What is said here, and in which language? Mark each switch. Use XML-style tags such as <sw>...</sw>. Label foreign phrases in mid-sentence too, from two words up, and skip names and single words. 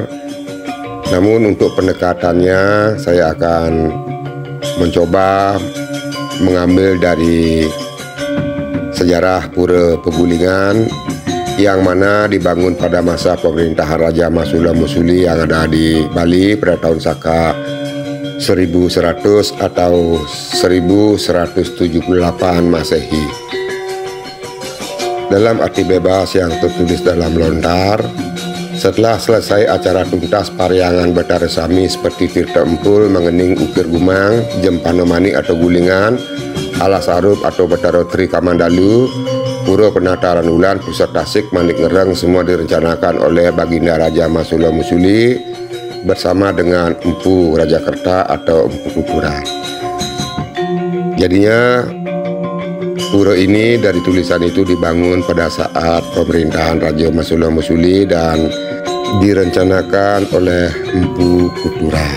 <id>Namun untuk pendekatannya saya akan mencoba mengambil dari sejarah Pura Pegulingan, yang mana dibangun pada masa pemerintahan Raja Masula Musuli yang ada di Bali pada tahun Saka 1100 atau 1178 Masehi. Dalam arti bebas yang tertulis dalam lontar, setelah selesai acara tuntas Paryangan Batara Sami seperti Tirta Empul, Mengening, Ukir Gumang, Jempano Manik atau Gulingan, Alas Arup atau Batara Tri Kamandalu, Pura Penataran Ulan, Pusat Tasik, Manik Ngereng, semua direncanakan oleh Baginda Raja Masula Musuli bersama dengan Empu Rajakerta atau Empu Kukuran. Jadinya pura ini dari tulisan itu dibangun pada saat pemerintahan Raja Masula Musuli dan direncanakan oleh Empu Kukuran.</id>